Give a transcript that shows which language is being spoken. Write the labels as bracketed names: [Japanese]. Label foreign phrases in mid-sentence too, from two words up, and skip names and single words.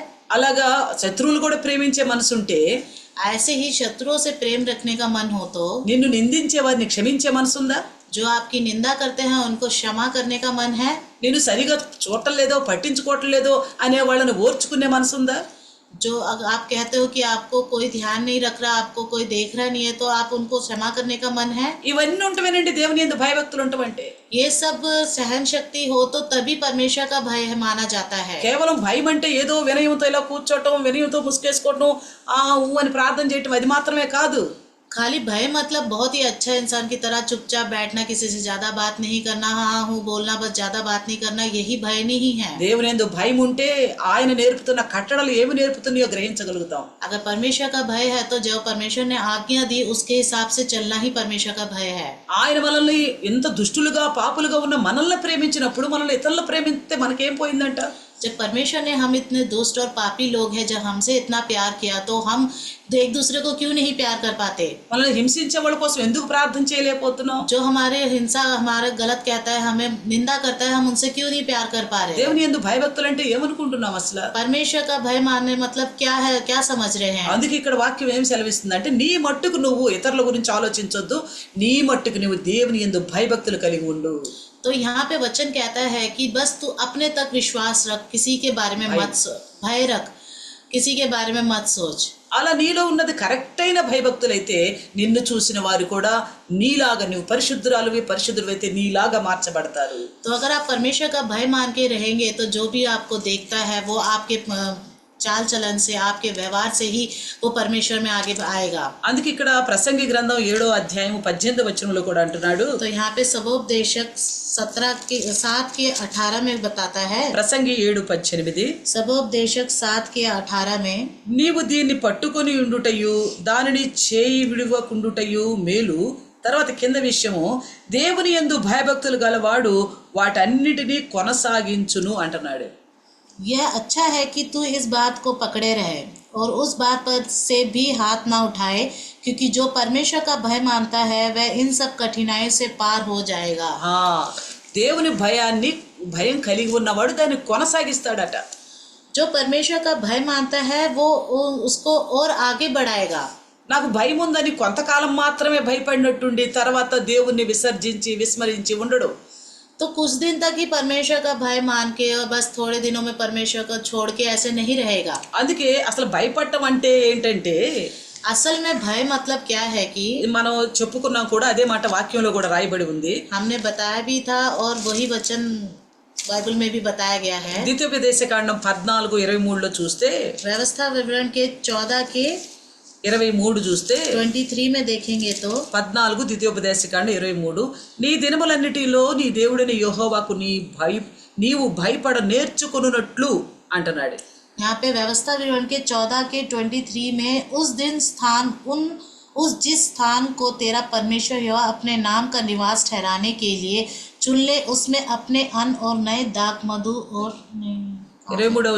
[Telugu] అలాగా శత్రువులు కూడా ప్రేమించే మనసు ఉంటే, [Hindi] ऐसे ही शत्रुओं से प्रेम रखने का मन हो तो, [Telugu] నిన్ను నిందించే వారిని క్షమించే మనసుందా? [Hindi] जो आपकी निंदा करते हैं उनको क्षमा करने का मन है. [Telugu] నిన్ను సరిగా చూడటం లేదో పట్టించుకోవటం లేదో అనే వాళ్ళని ఓర్చుకునే మనసుందా? [Hindi] जो आप कहते हो कि आपको कोई ध्यान नहीं रख रहा, आपको कोई देख रहा नहीं है, तो आप उनको क्षमा करने का मन है. [Telugu] ఇవన్నీ ఉంటవేనండి దేవుని యందు భయభక్తులు ఉంటామంటే. [Hindi] ये सब सहन शक्ति हो तो तभी परमेश्वर का भय माना जाता है. [Telugu] కేవలం భయం అంటే ఏదో వినయంతో ఇలా కూర్చోవటం, వినయంతో ముసుకేసుకోవటం, ఆ ఊ అని ప్రార్థన చేయటం అది మాత్రమే కాదు. [Hindi] खाली भय मतलब बहुत ही अच्छा इंसान की तरह चुपचाप बैठना, किसी से ज्यादा बात नहीं करना, हाँ हूँ बोलना, बस ज्यादा बात नहीं करना, यही भय नहीं है. [Telugu] దేవుని యందు భయం ఉంటే ఆయన నేర్పుతున్న కట్టడలు ఏమి నేర్పుతున్నాయో గ్రహించగలుగుతాం. [Hindi] अगर परमेश्वर का भय है तो जो परमेश्वर ने आज्ञा दी उसके हिसाब से चलना ही परमेश्वर का भय है. [Telugu] ఆయన మనల్ని ఎంత దుష్టులుగా పాపులుగా ఉన్న మనల్ని ప్రేమించినప్పుడు మనల్ని ఇతరులను ప్రేమిస్తే మనకేం పోయిందంట? [Hindi] जब परमेश्वर ने हम इतने दुष्ट और पापी लोग हैं, जब हमसे इतना प्यार किया तो हम एक दूसरे को क्यों नहीं प्यार कर पाते? [Telugu] మనల్ని హింసించే వాళ్ళ కోసం ఎందుకు ప్రార్థన చేయలేకపోతున్నాం? [Hindi] जो हमारे हिंसा हमारा गलत कहता है, हमें निंदा करता है, हम उनसे क्यों नहीं प्यार कर पा रहे? [Telugu] దేవుని యందు భయభక్తులు అంటే ఏమనుకుంటున్నాం అసలు? [Hindi] परमेश्वर का भय मानने मतलब क्या है, क्या समझ रहे हैं? [Telugu] అందుకే ఇక్కడ వాక్యం ఏం సెలవిస్తుంది అంటే, నీ మట్టుకు నువ్వు ఇతరుల గురించి ఆలోచించొద్దు, నీ మట్టుకు నువ్వు దేవుని యందు భయభక్తులు కలిగి ఉండు. [Hindi] तो यहाँ पे वचन कहता है कि बस तू अपने तक विश्वास रख, किसी के बारे में मत भय रख, किसी के बारे में मत सोच. [Telugu] అలా నీలో ఉన్నది కరెక్ట్ అయిన భయభక్తులైతే నిన్ను చూసిన వారు కూడా నీలాగా, నువ్వు పరిశుద్ధురాలువి పరిశుద్ధులైతే నీలాగా మార్చబడతారు. [Hindi] तो अगर आप परमेश्वर का भय मान के रहेंगे तो जो भी आपको देखता है वो आपके चाल चलन से, आपके व्यवहार से ही वो परमेश्वर में आगे आएगा. [Telugu] అందుకే ఇక్కడ ప్రసంగి గ్రంథం 7వ అధ్యాయం 18వ వచనంలో కూడా అంటున్నాడు. [Hindi] तो यहाँ पे सबोपदेशक 7:18 में बताता है. [Telugu] ప్రసంగి 7:18 [Hindi] सबोपदेशक 7:18 में, [Telugu] నీవు దీన్ని పట్టుకొని ఉండుటయు దానిని చేయి విడువకుండుటయు మేలు. తర్వాత కింద విషయము, దేవుని యందు భయభక్తులు గలవాడు వాటన్నిటినీ కొనసాగించును అంటున్నాడు. [Hindi] यह अच्छा है कि तू इस बात को पकड़े रहे और उस बात पर से भी हाथ ना उठाए, क्योंकि जो परमेश्वर का भय मानता है वह इन सब कठिनाइयों से पार हो जाएगा. [Telugu] దేవుని భయం కలిగి ఉన్నవాడు దాన్ని కొనసాగిస్తాడట. [Hindi] जो परमेश्वर का भय मानता है वो उसको और आगे बढ़ाएगा. [Telugu] నాకు భయం ఉందని కొంతకాలం మాత్రమే భయపడినట్టుండి తర్వాత దేవుణ్ణి విస్మరించి ఉండడు. [Hindi] तो कुछ दिन तक ही परमेश्वर का भय मान के और बस थोड़े दिनों में परमेश्वर को छोड़ के ऐसे नहीं रहेगा. [Telugu] అందుకే అసలు భయపడటం అంటే ఏంటంటే, [Hindi] असल में भय मतलब क्या है कि [Telugu] మనం చెప్పుకున్నాం కూడా, అదే మాట వాక్యంలో కూడా రాయబడి ఉంది. [Hindi] हमने बताया भी था और वही वचन बाइबल में भी बताया गया है. [Telugu] ద్వితీయోపదేశకాండం 14:23 చూస్తే, [Hindi] व्यवस्था विवरण के [Telugu] 14:23 చూస్తే [Hindi] 23 में देखेंगे तो [Telugu] 14 ద్వితీయోపదేశకాండం 23, నీ దినములన్నిటిలో నీ దేవుడైన యెహోవాకు నీవు భయపడ నేర్చుకొనున్నట్లు అంటున్నాడు. [Hindi] यहाँ पे व्यवस्था विवरण के 14:23 में जिस स्थान को तेरा परमेश्वर यहोवा अपने नाम का निवास ठहराने के लिए चुन ले, उसमें अपने अन्न और नए दाख मधु और